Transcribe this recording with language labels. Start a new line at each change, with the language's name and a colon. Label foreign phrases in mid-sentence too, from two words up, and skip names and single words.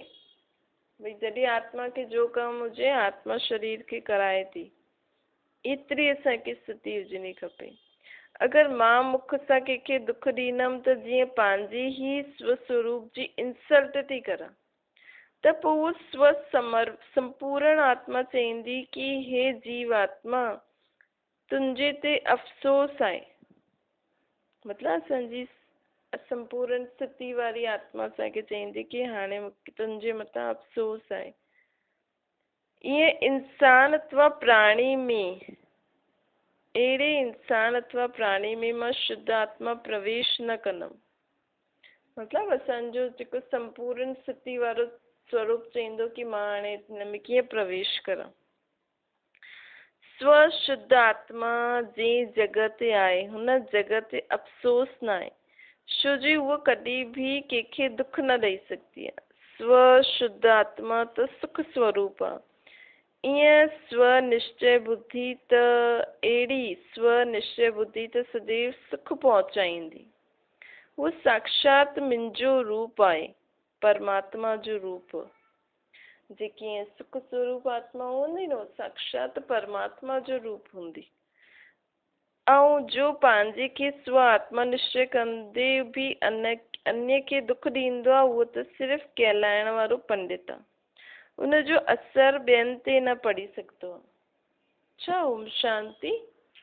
Sindhi: भई जॾहिं आत्मा खे जो कमु हुजे, आत्मा शरीर खे कराए थी। एतिरी असांखे स्थिति हुजणी खपे। अगरि मां मुख सां कंहिंखे दुख ॾींदमि त जीअं पंहिंजी ही स्वस्वरूप जी इंसल्ट थी करां, त पोइ उहो संपूर्ण आत्मा चईंदी कि हे जीव आत्मा, तुंहिंजे ते अफ़सोस आहे। मतिलबु असांजी संपूर्ण स्थिति वारी आत्मा असांखे चईंदी कि हाणे तुंहिंजे मथां अफ़सोस आहे। ईअं इंसान अथवा प्राणी में, अहिड़े इंसान अथवा प्राणी में मां शुद्ध आत्मा प्रवेश न कंदमि। मतिलबु असांजो जेको संपूर्ण स्थिति वारो स्वरूप चईंदो कि मां हाणे हिन में कीअं प्रवेश करां। स्व शुद्ध आत्मा जंहिं जॻह ते आहे, हुन जॻह ते अफ़सोस न आहे, छो जो उहो कॾहिं बि कंहिंखे दुख न ॾेई सघंदी आहे। स्व शुद्ध आत्मा त सुख स्वरूप आहे। ईअं स्व निश्चय बुद्धि त अहिड़ी स्व निश्चय बुद्धि त सदैव सुख पहुचाईंदी। उहो साक्षात मुंहिंजो रूप आहे, परमात्मा जो रूप। जेकी सुख स्वरूप आत्मा हूंदी न, साक्षात परमात्मा जो रूप हूंदी। ऐं जो पंहिंजे खे स्व आत्मा निश्चय कंदे बि अन्य खे दुख ॾींदो आहे, उहो त सिर्फ़ु कहलाइण वारो पंडित आहे। उनजो असर ॿियनि ते न पड़ी सघंदो आहे। छा ओम शांति।